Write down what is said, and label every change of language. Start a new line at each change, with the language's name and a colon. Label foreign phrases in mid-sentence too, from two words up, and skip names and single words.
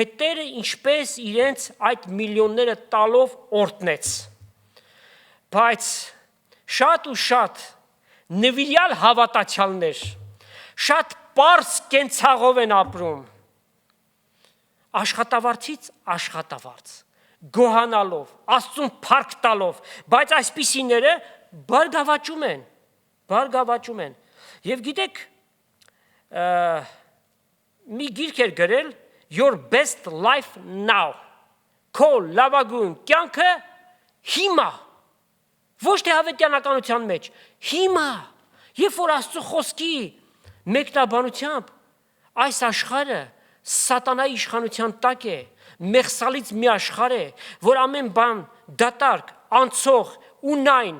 Armenian: Տերը ինչպես իրենց այդ միլիոնները տալով օրհնեց։ Բայց շատ ու շատ նվիրյալ հավատացյալներ, շատ պարզ կենցաղով են ապրում, աշխատավարձից աշխատավարձ, գոհանալով, Աստծուն փառք տալով, բայց այսպիսիները բարգավաճում են։ Եվ գիտեք, մի գիրք էր գրել Your best life now, քո լավագույն կյանքը հիմա, ոչ թե հավետյանականության մեջ, հիմա, երբ որ Աստծո խոսքի մեկնաբանությամբ այս աշխարհը սատանայի իշխանության տակ է, մեղսալից մի աշխարհ է, որ ամեն բան դատարկ, անցող, ունայն